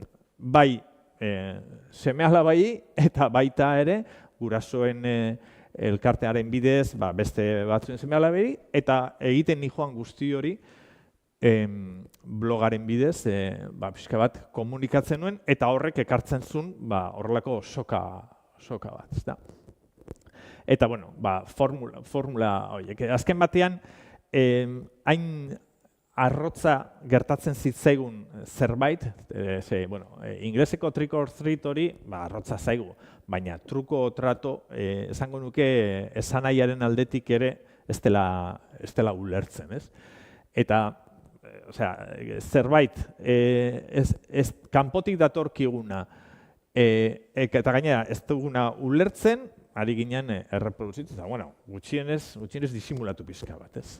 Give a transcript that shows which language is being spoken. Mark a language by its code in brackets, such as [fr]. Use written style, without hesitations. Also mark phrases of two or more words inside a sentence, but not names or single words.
[eu] Bai seme-alabai eta baita ere gurasoen elkartearen bidez beste batzuen seme-alabei, eta egiten nijoan guzti hori blogaren bidez pixka bat komunikatzen nuen, eta horrek ekartzen zuen horrelako soka bat, ezta? Eta, bueno, formula horiek. Azken batean, hain arrotza gertatzen zitzaigun zerbait, ingleseko [en] trick or treat [eu] hori, arrotza zaigu, baina [es] truko o trato, [eu] esango nuke esanahiaren aldetik ere ez dela ulertzen, ez? Eta, zerbait, kanpotik datorkiguna, eta gainera ez duguna ulertzen, ari ginen erreproduzitzen, eta, bueno, gutxienez disimulatu pixka bat, ez?